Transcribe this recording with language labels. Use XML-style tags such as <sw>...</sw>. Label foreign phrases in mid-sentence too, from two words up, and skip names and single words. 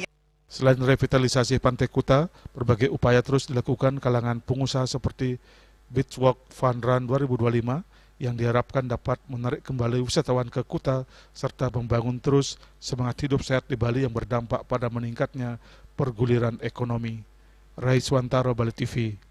<id>Selain revitalisasi Pantai Kuta, berbagai upaya terus dilakukan kalangan pengusaha seperti Beach Walk Fun Run 2025 yang diharapkan dapat menarik kembali wisatawan ke Kuta serta membangun terus semangat hidup sehat di Bali yang berdampak pada meningkatnya perguliran ekonomi. Rai Swantaro, Bali TV.</id>